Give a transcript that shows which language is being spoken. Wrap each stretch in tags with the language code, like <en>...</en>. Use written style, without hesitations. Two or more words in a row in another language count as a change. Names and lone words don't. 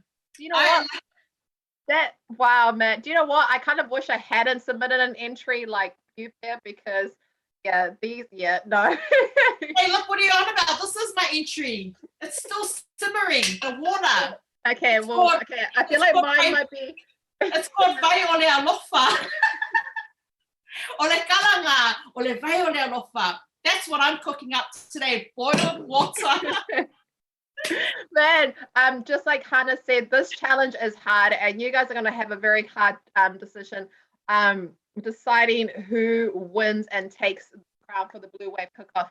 <en>You know what? Wow, man. Do you know what? I kind of wish I hadn't submitted an entry like you there because, no. Hey, look, what are you on about? This is my entry. It's still simmering, the water. Okay, I feel like mine might be. It's called</en> <sm>vai o le alofa. O le kalanga, o le vai o le alofa.</sm> <en>That's what I'm cooking up today, boiled water. Man, just like Hannah said, this challenge is hard, and you guys are going to have a very hard decision deciding who wins and takes the crown for the Bluwave cook-off.</en>